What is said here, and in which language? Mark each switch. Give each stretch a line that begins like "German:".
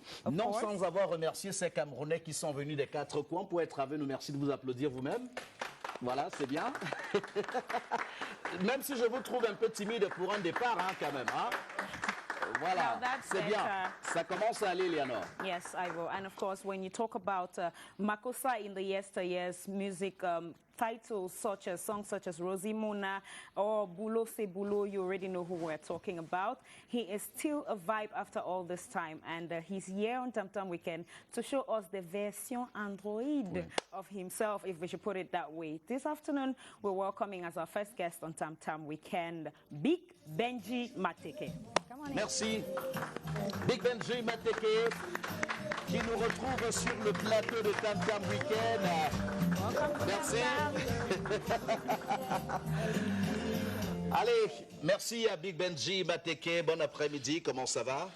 French: Non sans avoir remercié ces Camerounais qui sont venus des 4 coins pour être avec nous. Merci de vous applaudir vous-même. Voilà, c'est bien. Même si je vous trouve un peu timide pour un départ, hein, quand même. Hein. Voilà, c'est bien. Ça commence à aller, Eleanor.
English: Yes, Ivo. And of course, when you talk about Makossa in the yesteryears, music titles such as songs such as Rosie Mona or Bulo Se Bulo. You already know who we're talking about. He is still a vibe after all this time, and he's here on Tam Tam Weekend to show us the version Android of himself, if we should put it that way. This afternoon, we're welcoming as our first guest on Tam Tam Weekend, Big Benji Mateke. Come on in.
French: Merci. Big Benji Mateke, qui nous retrouve sur le plateau de Tam Tam Weekend. Merci. Allez, merci à Big Benji Mateke. Bon après-midi, comment ça va?